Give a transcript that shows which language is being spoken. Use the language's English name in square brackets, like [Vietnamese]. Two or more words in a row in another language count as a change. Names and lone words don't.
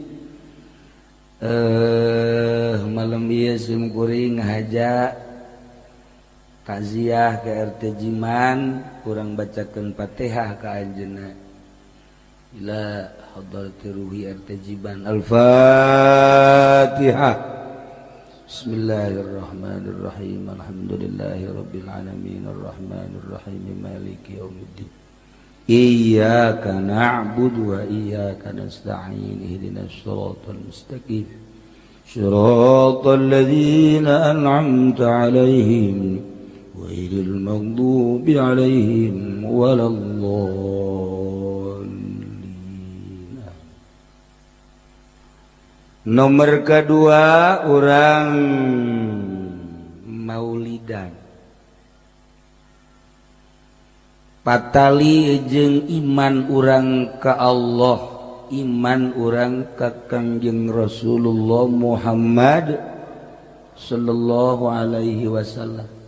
[Sundanese] Malam ieu simkuring ngahaja takziah ke RT Jiman, kurang bacakeun Fatihah ka anjeunna. [Arabic] إلى حضرة روح RT Jiman. الفاتحة. بسم الله الرحمن الرحيم. الحمد لله رب العالمين الرحمن الرحيم مالك يوم الدين. إياك نعبد وإياك نستعين. اهدنا الصراط المستقيم. صراط الذين أنعمت عليهم غير المغضوب عليهم ولا الضالين. [Sundanese] Nomor kedua orang maulidan patali jeung iman orang ka Allah, iman orang ka Kangjeng Rasulullah Muhammad [Arabic] صلى الله عليه وسلم.